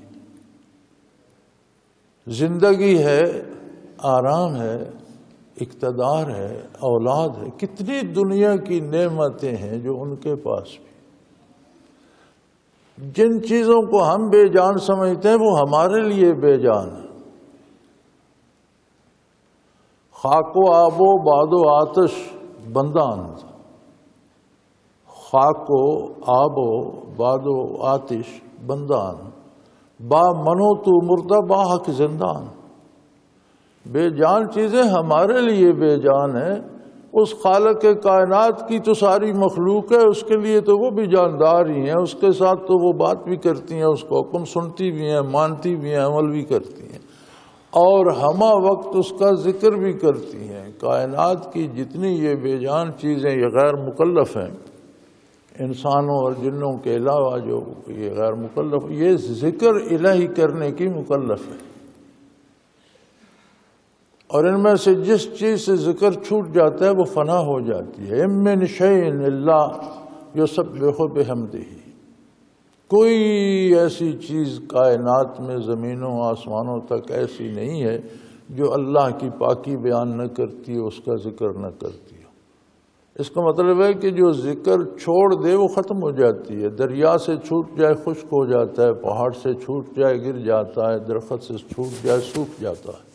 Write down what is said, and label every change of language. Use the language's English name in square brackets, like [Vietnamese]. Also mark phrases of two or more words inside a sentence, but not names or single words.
[Urdu] زندگی ہے، آرام ہے، اقتدار ہے، اولاد ہے، کتنی دنیا کی نعمتیں ہیں جو ان کے پاس بھی۔ جن چیزوں کو ہم بے جان سمجھتے ہیں وہ ہمارے لیے بے جان ہے۔ [Persian] خاک و آب و باد و آتش بندان، خاک و آب و باد و آتش بندان، با منو تو مردہ با حق زندان۔ [Urdu] بے جان چیزیں ہمارے لیے بے جان ہیں، اس خالق کائنات کی تو ساری مخلوق ہے، اس کے لیے تو وہ بھی جاندار ہی ہیں، اس کے ساتھ تو وہ بات بھی کرتی ہیں، اس کو حکم سنتی بھی ہیں، مانتی بھی ہیں، عمل بھی کرتی ہیں، اور ہمہ وقت اس کا ذکر بھی کرتی ہیں۔ کائنات کی جتنی یہ بے جان چیزیں یہ غیر مکلف ہیں، انسانوں اور جنوں کے علاوہ جو یہ غیر مکلف، یہ ذکر الہی کرنے کی مکلف ہے۔ اور ان میں سے جس چیز سے ذکر چھوٹ جاتا ہے وہ فنا ہو جاتی ہے۔ [Arabic] اِن مِّن شَيْءٍ إِلَّا يُسَبِّحُ بِحَمْدِهِ، [Urdu] کوئی ایسی چیز کائنات میں زمینوں آسمانوں تک ایسی نہیں ہے جو اللہ کی پاکی بیان نہ کرتی ہو، اس کا ذکر نہ کرتی ہو۔ اس کا مطلب ہے کہ جو ذکر چھوڑ دے وہ ختم ہو جاتی ہے۔ دریا سے چھوٹ جائے خشک ہو جاتا ہے، پہاڑ سے چھوٹ جائے گر جاتا ہے، درخت سے چھوٹ جائے سوکھ جاتا ہے۔